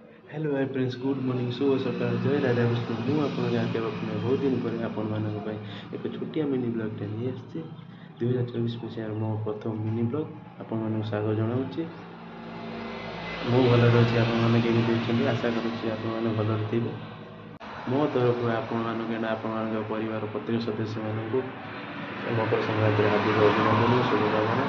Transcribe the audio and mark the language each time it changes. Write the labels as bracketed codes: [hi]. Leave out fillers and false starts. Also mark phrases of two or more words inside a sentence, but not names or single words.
[en] hello hi friends, good morning, [mr] शुभ सकाळ, [en] जय राधा विष्णु। [or] ମୁଁ ଆପଣଙ୍କ ଆଗେ ବର୍ତ୍ତମାନ ବହୁତ ଦିନ ପରେ ଆପଣମାନଙ୍କ ପାଇଁ ଏକ ଛୋଟିଆ [en] mini blog [or] ନେଇ ଆସିଛି। 2024 ମସିହାର ମୋ ପ୍ରଥମ [en] mini blog [or] ଆପଣମାନଙ୍କୁ ସ୍ୱାଗତ ଜଣାଉଛି। ମୁଁ ଭଲରେ ଅଛି, ଆପଣମାନେ କେମିତି ଅଛନ୍ତି? ଆଶା କରୁଛି ଆପଣମାନେ ଭଲରେ ଥିବେ। ମୋ ତରଫରୁ ଆପଣମାନଙ୍କୁ ଏଇନା ଆପଣମାନଙ୍କ ପରିବାର ପ୍ରତ୍ୟେକ ସଦସ୍ୟମାନଙ୍କୁ ମକର ସଂକ୍ରାନ୍ତିର ହାର୍ଦ୍ଦିକ ଅଭିନନ୍ଦନ, ଶୁଭକାମନା।